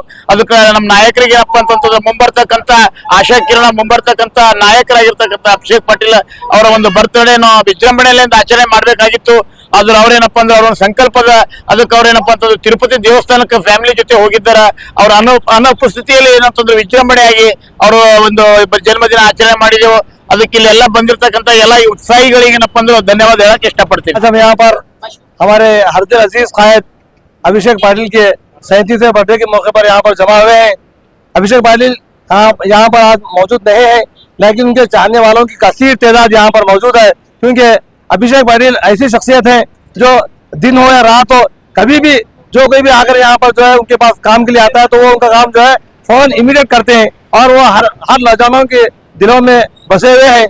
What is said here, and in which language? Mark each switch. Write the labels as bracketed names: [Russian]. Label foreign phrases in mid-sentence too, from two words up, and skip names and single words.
[Kannada] ಅದಕ್ಕೆ ನಮ್ಮ ನಾಯಕರಿಗೆ ಏನಪ್ಪಾ ಅಂತಂದ್ರೆ ಮುಂಬರ್ತಕ್ಕಂತ ಆಶಾ ಕಿರಣ ಮುಂಬರ್ತಕ್ಕಂತ ನಾಯಕರಾಗಿರ್ತಕ್ಕಂಥ ಅಭಿಷೇಕ್ ಪಾಟೀಲ್ ಅವರ ಒಂದು ಬರ್ತ್ಡೇ ವಿಜೃಂಭಣೆಯಿಂದ ಆಚರಣೆ ಮಾಡ್ಬೇಕಾಗಿತ್ತು. ಆದ್ರೆ ಅವ್ರೇನಪ್ಪಾ ಅಂದ್ರೆ ಅವ್ರ ಸಂಕಲ್ಪದ ಅದಕ್ಕೆ ಅವ್ರೇನಪ್ಪಾ ಅಂತಂದ್ರೆ ತಿರುಪತಿ ದೇವಸ್ಥಾನಕ್ಕೆ ಫ್ಯಾಮಿಲಿ ಜೊತೆ ಹೋಗಿದ್ದಾರ. ಅವ್ರ ಅನುಪಸ್ಥಿತಿಯಲ್ಲಿ ಏನಂತಂದ್ರೆ ವಿಜೃಂಭಣೆಯಾಗಿ ಅವರು ಒಂದು ಜನ್ಮದಿನ ಆಚರಣೆ ಮಾಡಿದೆವು. ಅದಕ್ಕೆ ಇಲ್ಲಿ ಎಲ್ಲ ಬಂದಿರತಕ್ಕಂತ ಎಲ್ಲ उत्साहिಗಳಿಗೆ ಏನಪ್ಪಾ ಅಂದ್ರೆ ಧನ್ಯವಾದ ಹೇಳಕ್ ಇಷ್ಟಪಡ್ತೀನಿ. [Hindi] हम यहाँ पर हमारे हरदिल अजीज कायद अभिषेक पाटिल के 37वें बर्थडे के मौके पर यहाँ पर जमा हुए हैं। अभिषेक पाटिल यहाँ पर आज मौजूद नहीं है, लेकिन उनके चाहने वालों की कसीर तादाद यहाँ पर मौजूद है, क्योंकि अभिषेक पाटिल ऐसी शख्सियत है जो दिन हो या रात हो, कभी भी जो कोई भी आकर यहाँ पर जो है उनके पास काम के लिए आता है तो वो उनका काम जो है फौरन इमीडिएट करते हैं और वो हर नौजवानों के दिलों में बसे हुए हैं।